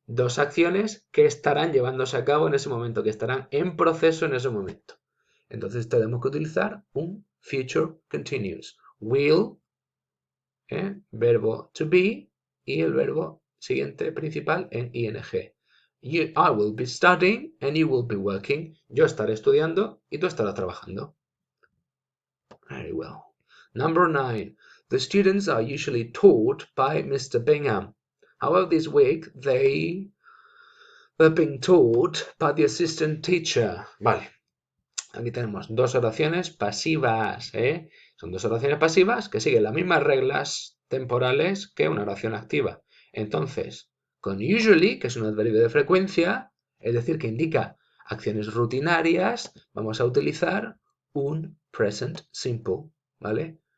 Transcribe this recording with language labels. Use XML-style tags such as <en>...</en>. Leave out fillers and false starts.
<es>dos acciones que estarán llevándose a cabo en ese momento, que estarán en proceso en ese momento. Entonces tenemos que utilizar un future continuous. Will, verbo to be, y el verbo siguiente principal en ing.</es> <en>I will be studying and you will be working.</en> <es>Yo estaré estudiando y tú estarás trabajando.</es> <en>Very well. Number 9. The students are usually taught by Mr. Bingham. However, this week they were being taught by the assistant teacher.</en> <es>Vale. Aquí tenemos dos oraciones pasivas, ¿eh? Son dos oraciones pasivas que siguen las mismas reglas temporales que una oración activa. Entonces, con usually, que es un adverbio de frecuencia, es decir, que indica acciones rutinarias, vamos a utilizar un present simple, ¿vale?</es>